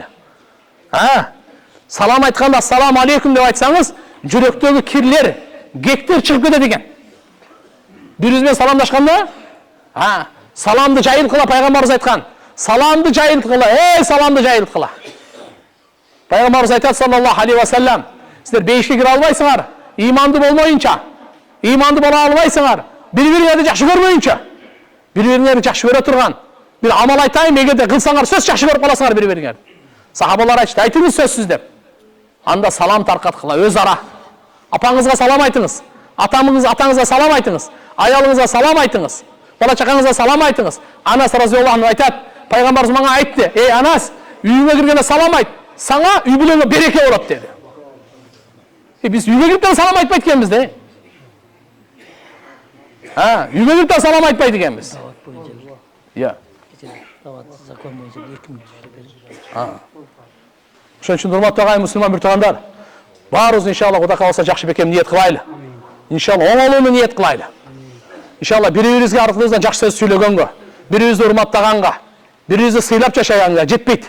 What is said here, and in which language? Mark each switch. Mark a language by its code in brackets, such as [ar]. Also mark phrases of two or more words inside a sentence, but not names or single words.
[ky] Салам айтканда [ar] السلام عليكم [ky] деп айтсаңыз, жүрөктөгү кирлер, гектер чыгып кетет экен. Бирибиз менен саламдашканда, саламды жайылткыла, пайгамбарыбыз айткан. Саламды жайылткыла, саламды жайылткыла. Пайгамбарыбыз айтат [ar] صلى الله عليه وسلم, [ky] сиздер бейишке кире албайсыңар, иманды болмоюнча, иманды бола албайсыңар, бири-бириңерди жакшы көрмөйүнчө. Бири-бириңерди жакшы көрө турган бир амал айтайын, эгерде кылсаңар сөз жакшы көрүп каласыңар бири-бириңерди. Сахабалар айтты, айтыңыз сөзсүз деп. Анда салам таркаткыла, өз ара. Апаңызга салам айтыңыз, атаңызга салам айтыңыз, аялыңызга салам айтыңыз, бала чакаңызга салам айтыңыз. Анас [ar] رضي الله عنه [ky] айтат, пайгамбарыбыз мага айтты, эй Анас, үйүңө киргенде салам айт, сага үй бүлөңө береке болот деди. Biz үйге kirip de салам айтпайт экенбиз да. Үйге kirip de салам айтпайт экенбиз. Иә. Закон боюнча 2 мүнөт берет. Ошон үчүн урматтуу агай мусулман бир туугандар, баарыбыз иншалла Кудай кааласа жакшы бекем ниет кылайлы. Иншалла оңолууну ниет кылайлы. Иншалла бири-бирибизге аркыбыздан жакшы сөз сүйлөгөнгө, бири-бирибизди урматтаганга, бири-бирибизди сыйлап жашаганга жетпейт.